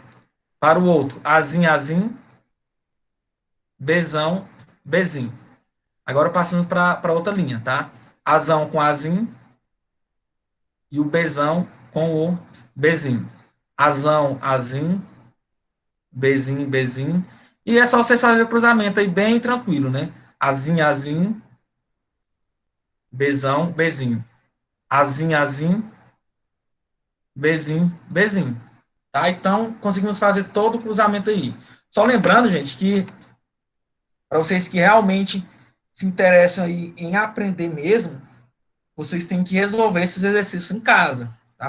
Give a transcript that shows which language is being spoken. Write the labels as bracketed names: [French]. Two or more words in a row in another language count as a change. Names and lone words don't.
[Portuguese] Para o outro, azim, azim, Bzão, Bzinho. Agora passamos para outra linha, tá? Azão com azim e o Bzão com o Bzinho. Azão, azim, Bzinho, Bzinho. E é só vocês fazerem o cruzamento aí bem tranquilo, né? Azim, azim, Bzão, Bzinho. Azim, azim, Bzinho, Bzinho. Tá? Então, conseguimos fazer todo o cruzamento aí. Só lembrando, gente, que para vocês que realmente se interessam aí em aprender mesmo, vocês têm que resolver esses exercícios em casa, tá?